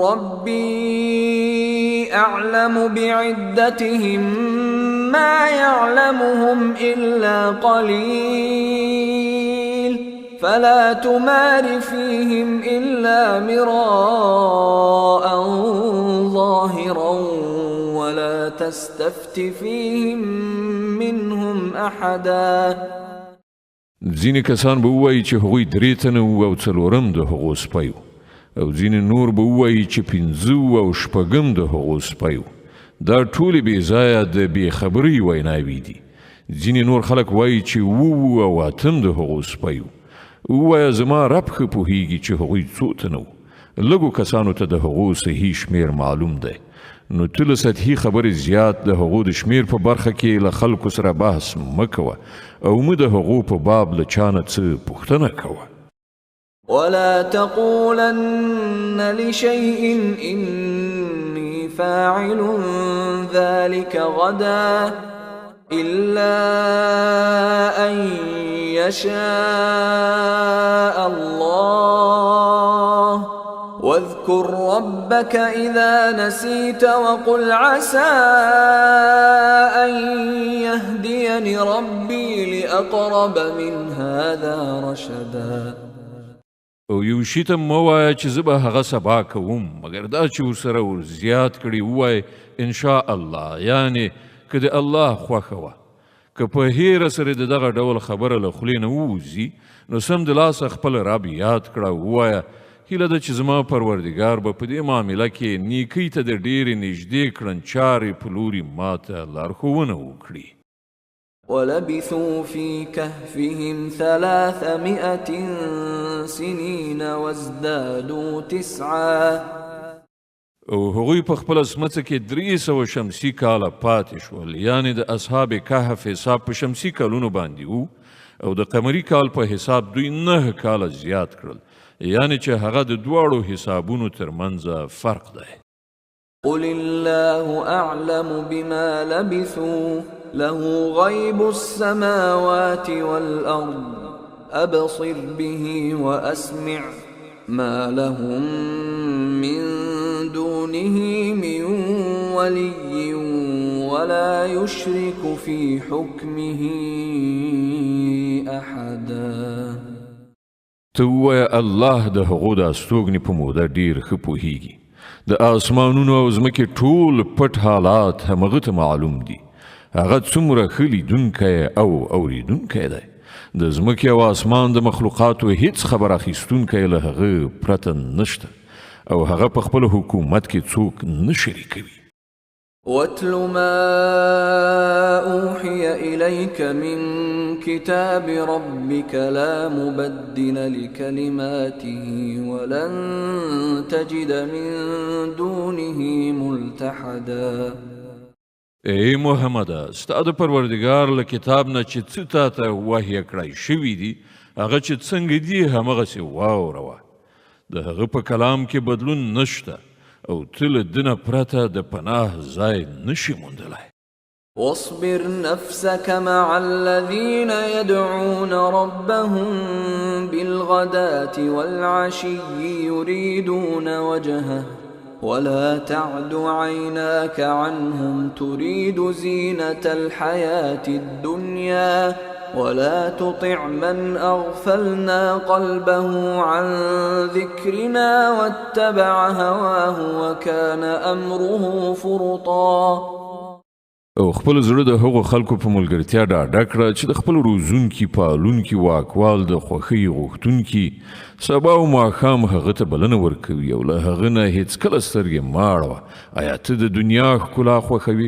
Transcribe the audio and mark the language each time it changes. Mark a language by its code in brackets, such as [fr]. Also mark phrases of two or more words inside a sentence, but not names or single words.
[ar] ربي أعلم بعدتهم ما يعلمهم إلا قليل فلا تمار فيهم إلا مراء ظاهرا ولا تستفت فيهم منهم أحدا. [ps] ځینې کسان به ووایي چې هغوی 3 تنه وو او 4 د هغو سپی وو او ځینې نور به ووایي چې 5 او 6 د هغو سپی وو. دا ټولې بې ځایه د بې خبرۍ ویناوې دي. ځینې نور خلک وایي چې 7 او 8 د هغو سپی وو. ووایه زما رب ښه پوهیږي چې هغوی څو تنه وو. لږو کسانو ته د هغو صحیح شمیر معلوم دی. نو ته له سطحي خبرې زیات د هغو د شمیر په برخه کې له خلکو سره بحث مه کوه او مه د هغو په باب له چا نه څه پوښتنه کوه. [ar] ولا تقولن لشيء إني فاعل ذلك غدا إلا أن يشاء الله واذكر ربك إذا نسيت وقل عسى أن يهديني ربي لأقرب من هذا رشدا. [ps] او یو شي ته مه وایه چې زه به هغه سبا کوم، مګر دا چې ورسره ور زیات کړي ووایه [ar] انشاء الله، [ps] یعنې که د الله خوښه وه. که په هیره سره د دغه ډول خبره له خولې نه ووځي نو سمدلاسه خپل رب یاد کړه او ووایه هیله ده چې زما پروردګار به په دې معامله کې نیکۍ ته د ډېرې نږدې کړنچارې په لوري ماته لارښوونه وکړي. [ar] ولبثوا في كهفهم 300 سنين وازدادوا 9. [ps] او هغوی په خپل سمڅه کې 300 شمسي کاله پاتې شول، یعنې د اصحاب کهف حساب په شمسي کالونو باندې وو او د قمري کال په حساب دوی 9 کاله زیات کړل، یعنې چې هغه د دواړو حسابونو ترمنځ فرق دی. [ar] قل الله أعلم بما لبثوا له غيب السماوات والأرض أبصر به وأسمع ما لهم من دونه من ولي ولا يشرك في حكمه أحدا. [ps] ته ووایه الله د هغو د استوګنې په موده ډېر ښه پوهیږي. د آسمانونو او ځمکې ټول پټ حالات همغه ته معلوم دي. هغه څومره ښه لیدونکی او اوریدونکی دی. د ځمکې او آسمان د مخلوقاتو هیڅ خبر اخیستونکی له هغه پرته نشته او هغه په خپل حکومت کې څوک نه شریکوي. [ar] واتل ما أوحي إليك من كتاب ربك لا مبدل لكلماته ولن تجد من دونه ملتحدا. [ps] ای محمد، ستا د پروردګار له کتاب نه چې څه تا ته وحی کړی شوي دي هغه چې څنګه دي همغسې واوروه. د هغه په کلام کې بدلون نشته او ته له ده نه پرته د پناه ځای نشي موندلی. [ar] واصبر نفسك مع الذين يدعون ربهم بالغداة والعشي يريدون وجهه ولا تعد عيناك عنهم تريد زينة الحياة الدنيا ولا تطع من أغفلنا قلبه عن ذكرنا واتبع هواه وكان أمره فرطا. [ps] او خپل زړه د هغو خلکو په ملګرتیا ډاډه کړه چې د خپل روزونکي پالونکي واکوال د خوښۍ غوښتونکي سبا او ماښام هغه ته بلنه ورکوي او له هغه نه هېڅکله سترګې مه اړوه. آیا ته د دنیا ښکلا خوښوي؟